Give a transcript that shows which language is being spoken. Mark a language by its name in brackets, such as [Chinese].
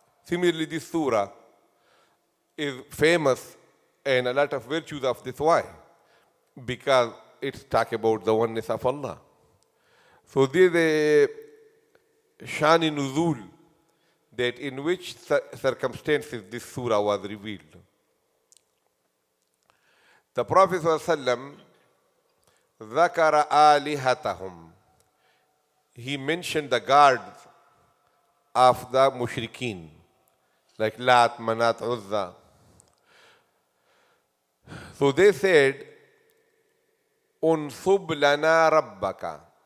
[English] Similarly, this surah is famous and a lot of virtues of this. Why? Because it's talk about the oneness of Allah. So there is a shani nuzul, that in which circumstances this surah was revealed. The Prophet ﷺ [Arabic] ذَكَرَ آلِهَتَهُمْ. [English] He mentioned the gods of the mushrikeen, like Lat, Manat, Uzza. So they said, [Arabic] unsub lana rabbaka.